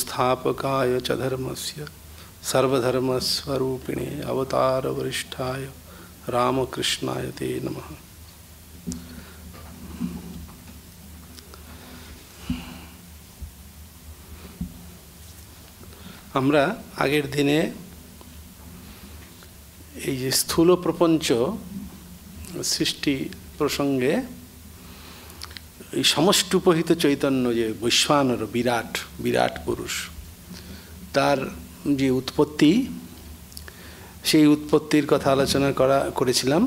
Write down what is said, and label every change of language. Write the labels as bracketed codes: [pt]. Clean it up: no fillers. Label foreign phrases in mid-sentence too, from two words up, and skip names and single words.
[sa] संस्थापकाय च धर्मस्य सर्वधर्मस्वरूपिणे अवतार वरिष्ठाय रामकृष्णाय ते नमः। [bn] আমরা আগের দিনে এই যে স্থূল প্রপঞ্চ সৃষ্টি প্রসঙ্গে এই সমষ্টিপহিত চৈতন্য যে বৈশ্বানর বিরাট বিরাট পুরুষ, তার যে উৎপত্তি, সেই উৎপত্তির কথা আলোচনা করেছিলাম।